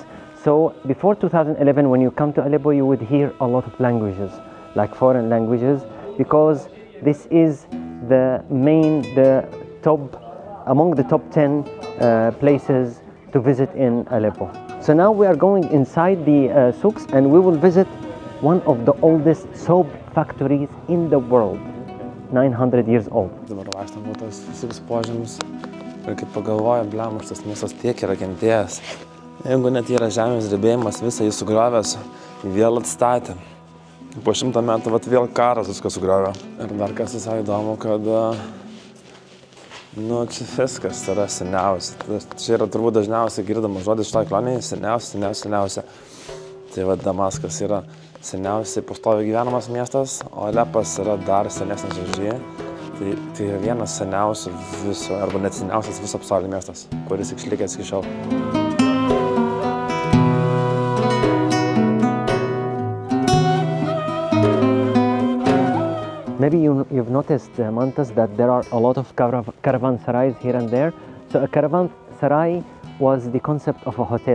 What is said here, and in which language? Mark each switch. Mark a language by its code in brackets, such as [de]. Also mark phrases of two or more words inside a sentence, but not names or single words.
[en] So before 2011, when you come to Aleppo, you would hear a lot of languages, like foreign languages, because this is among the top 10 places to visit in Aleppo. So now we are going inside the souks, and we will visit one of the oldest soap factories in the world, 900 years old. [lt] Dabar vaikštam po tos visus požemius ir kaip pagalvoju, blem, šitas miestas tiek yra kentėjęs. Jeigu net yra žemės drebėjimas, visą jį sugriovęs, vėl atstatė. Po 100 metų vėl karas viską sugriovė. Ir dar kas visai įdomu, kad čia viskas yra seniausia. Čia yra turbūt dažniausiai girdama žodis šitoj kelionėje, seniausia. Tai va, Damaskas yra seniausiai pastoviai gyvenamas miestas, o Alepas yra dar senesnis už jį. Tai yra vienas seniausių viso, arba net seniausias viso pasaulio miestas, kuris išlikęs iki šiol. [en] Maybe you've noticed, Mantas, that there are a lot of caravanserais here and there. So a caravanserai was the concept of a hotel.